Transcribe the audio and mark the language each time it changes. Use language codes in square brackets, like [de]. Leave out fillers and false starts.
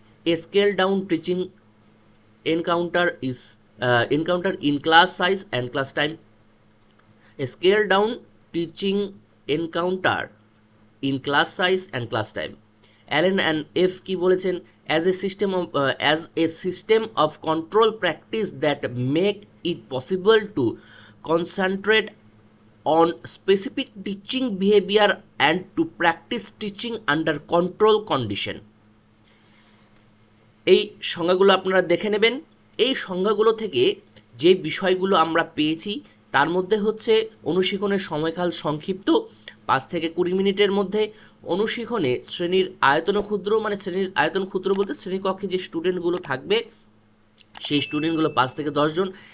[en] A scale down teaching encounter in class size and class time. A scale down teaching encounter in class size and class time. Allen and F [bn] কি বলেছেন? [en] as a system of control practice that make it possible to concentrate on specific teaching behavior and to practice teaching under control condition. [bn] এই সংজ্ঞাগুলো আপনারা দেখে নেবেন। এই সংজ্ঞাগুলো থেকে যে বিষয়গুলো আমরা পেয়েছি তার মধ্যে হচ্ছে অনুশীলনের সময়কাল সংক্ষিপ্ত, 5 থেকে 20 মিনিটের মধ্যে। অনুশীলনে শ্রেণীর আয়তন ক্ষুদ্র, শ্রেণীর আয়তন ক্ষুদ্র বলতে শ্রেণীকক্ষে যে স্টুডেন্টগুলো থাকবে সেই স্টুডেন্টগুলো 5 থেকে 10 জন।